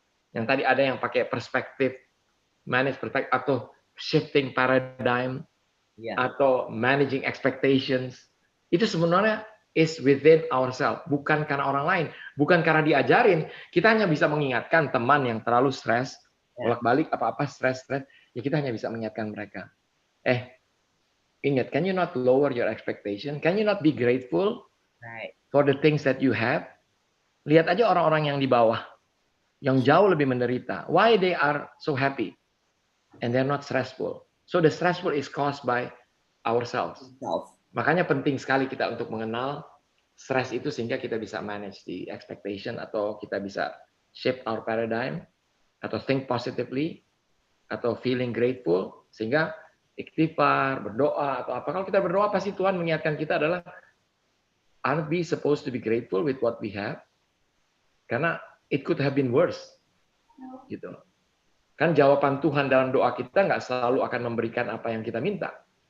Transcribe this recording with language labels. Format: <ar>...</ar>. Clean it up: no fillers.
<id>Yang tadi ada yang pakai manage perspektif atau</id> <en>shifting paradigm,</en> <id>atau</id> <en>managing expectations,</en> <id>itu sebenarnya</id> <en>is within ourselves,</en> <id>bukan karena orang lain, bukan karena diajarin. Kita hanya bisa mengingatkan teman yang terlalu stres, bolak-balik apa-apa stres, ya kita hanya bisa mengingatkan mereka.</id> <en>Ingat, can you not lower your expectation? Can you not be grateful for the things that you have?</en> <id>Lihat aja orang-orang yang di bawah, yang jauh lebih menderita.</id> <en>Why they are so happy and they're not stressful? So the stressful is caused by ourselves.</en> <id>Makanya penting sekali kita untuk mengenal stres itu sehingga kita bisa</id> <en>manage the expectation,</en> <id>atau kita bisa</id> <en>shape our paradigm,</en> <id>atau</id> <en>think positively,</en> <id>atau</id> <en>feeling grateful,</en> <id>sehingga istighfar, berdoa, atau apa. Kalau kita berdoa pasti Tuhan mengingatkan kita adalah</id> <en>aren't we supposed to be grateful with what we have? Karena it could have been worse.</en> <id>Gitu. Kan jawaban Tuhan dalam doa kita nggak selalu akan memberikan apa yang kita minta.</id>